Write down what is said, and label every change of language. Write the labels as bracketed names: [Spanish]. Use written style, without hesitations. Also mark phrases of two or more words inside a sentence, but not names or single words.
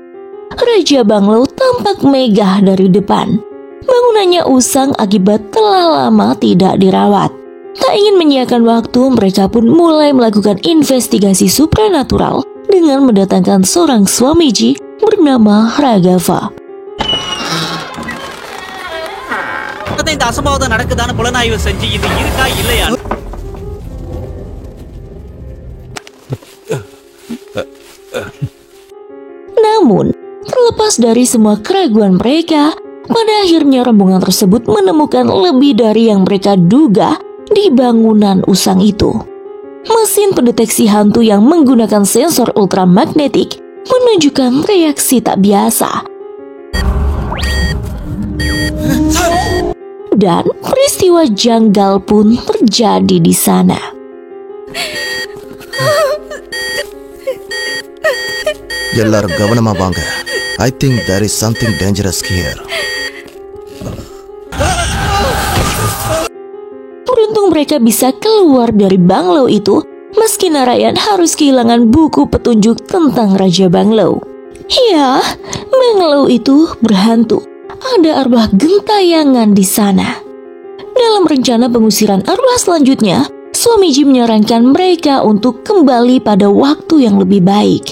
[Indonesian] Raja Banglo tampak megah dari depan. Bangunannya usang akibat telah lama tidak dirawat. Tak ingin menyiapkan waktu, mereka pun mulai melakukan investigasi supranatural dengan mendatangkan seorang Swamiji bernama Raghava. [Tamil] இந்த அசம்பாவிதம் நடக்குதான்னு புலனாய்வு செஞ்சு இது இருக்கா இல்லையா? [Indonesian] Namun, terlepas dari semua keraguan mereka, pada akhirnya rombongan tersebut menemukan lebih dari yang mereka duga di bangunan usang itu. Mesin pendeteksi hantu yang menggunakan sensor ultramagnetik menunjukkan reaksi tak biasa. Dan peristiwa janggal pun terjadi di sana. [Tamil] எல்லாரும் கவனமா வாங்க. [English] I think there is something dangerous here. [Indonesian] Beruntung mereka bisa keluar dari Banglo itu, meski Narayan harus kehilangan buku petunjuk tentang Raja Banglo. Ya, Banglo itu berhantu. Ada arwah gentayangan di sana. Dalam rencana pengusiran arwah selanjutnya, Swamiji menyarankan mereka untuk kembali pada waktu yang lebih baik.